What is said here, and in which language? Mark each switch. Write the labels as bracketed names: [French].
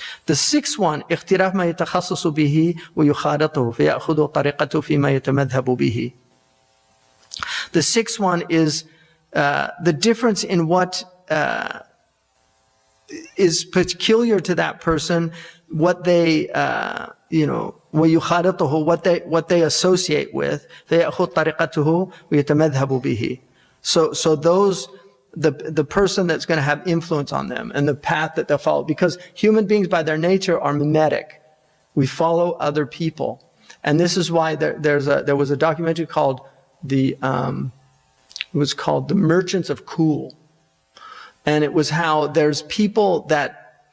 [English] The sixth one, [Arabic] اختلاف ما يتخصص به ويخالطه فيأخذ طريقته فيما يتمذهب به. [English] The sixth one is the difference in what is peculiar to that person, what they, [Arabic] ويخالطه, [English] what they associate with. [Arabic] فيأخذ طريقته ويتمذهب به. [English] So those, the person that's going to have influence on them and the path that they'll follow, because human beings by their nature are mimetic. We follow other people, and this is why there was a documentary called it was called The Merchants of Cool. And it was how there's people that